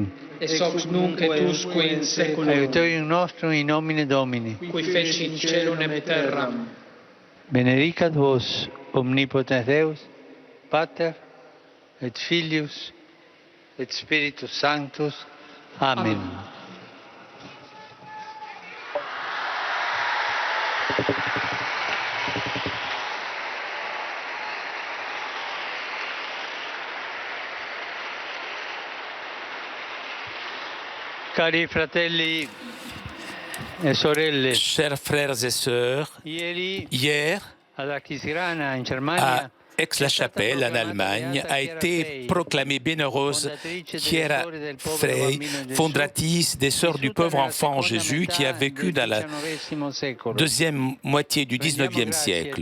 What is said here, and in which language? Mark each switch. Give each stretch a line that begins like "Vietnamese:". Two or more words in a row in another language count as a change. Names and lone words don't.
Latin: Et hoc nunc et usque in saeculum. Aiutorium nostrum in nomine Domini. Qui feci in caelum et terram. Benedicat vos omnipotens Deus, Pater et Filius et Spiritus Sanctus. Amen.
Italian: Cari fratelli e sorelle,
French: Chers frères et sœurs, hier, à Aix-la-Chapelle, en Allemagne, a été proclamée bienheureuse Chiara Frey, fondatrice des Sœurs du pauvre enfant Jésus, qui a vécu dans la deuxième moitié du XIXe siècle.